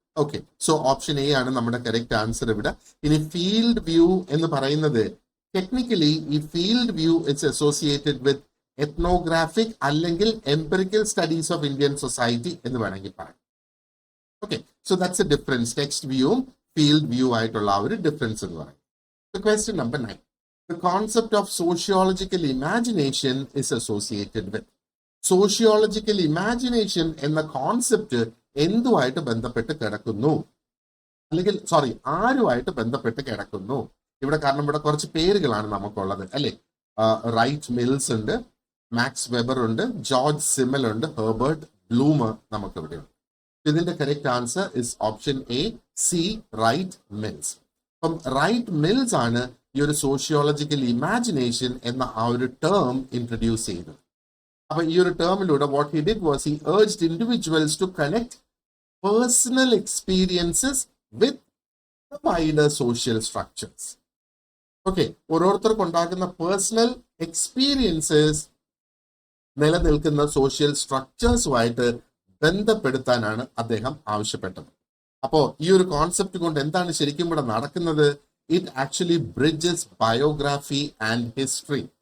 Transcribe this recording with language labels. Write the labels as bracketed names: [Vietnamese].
[Malayalam] Okay, so option A ആണ് നമ്മുടെ correct answer ഇവിടെ. ഇനി ഫീൽഡ് വ്യൂ എന്ന് പറയുന്നത് ടെക്നിക്കലി ഈ field view [English] it's associated with [Malayalam] ethnographic അല്ലെങ്കിൽ empirical studies of Indian society എന്ന് വേണമെങ്കിൽ പറയാം. [English] Okay, so that's a difference. [Malayalam] Text വ്യൂവും ഫീൽഡ് വ്യൂ ആയിട്ടുള്ള ആ ഒരു ഡിഫറൻസ് എന്ന് പറയും. [English] Question number 9. The concept of sociological imagination is associated with. [Malayalam] Sociological imagination എന്ന കോൺസെപ്റ്റ് എന്തുമായിട്ട് ബന്ധപ്പെട്ട് കിടക്കുന്നു, അല്ലെങ്കിൽ ആരുമായിട്ട് ബന്ധപ്പെട്ട് കിടക്കുന്നു ഇവിടെ? കാരണം ഇവിടെ കുറച്ച് പേരുകളാണ് നമുക്കുള്ളത് അല്ലെ. റൈറ്റ് മിൽസ് ഉണ്ട്, മാക്സ് വെബർ ഉണ്ട്, ജോർജ് സിമൽ ഉണ്ട്, ഹെർബർട്ട് ബ്ലൂമർ നമുക്ക് ഇവിടെ ഉണ്ട്. ഇതിന്റെ correct answer is option A, C, right mills. അപ്പം റൈറ്റ് മിൽസ് ആണ് ഈ ഒരു സോഷ്യോളജിക്കൽ ഇമാജിനേഷൻ എന്ന ആ ഒരു ടേം ഇൻട്രൊഡ്യൂസ് ചെയ്തത്. അപ്പൊ ഈ ഒരു ടേമിലൂടെ [English] What he did was he urged individuals to connect personal experiences with the wider social structures. [Malayalam] Okay, ഓരോരുത്തർക്കും ഉണ്ടാകുന്ന പേഴ്സണൽ എക്സ്പീരിയൻസസ് നിലനിൽക്കുന്ന സോഷ്യൽ സ്ട്രക്ചേഴ്സുമായിട്ട് ബന്ധപ്പെടുത്താനാണ് അദ്ദേഹം ആവശ്യപ്പെട്ടത്. അപ്പോ ഈ ഒരു കോൺസെപ്റ്റ് കൊണ്ട് എന്താണ് ശരിക്കും ഇവിടെ നടക്കുന്നത്? [English] It actually bridges biography and history.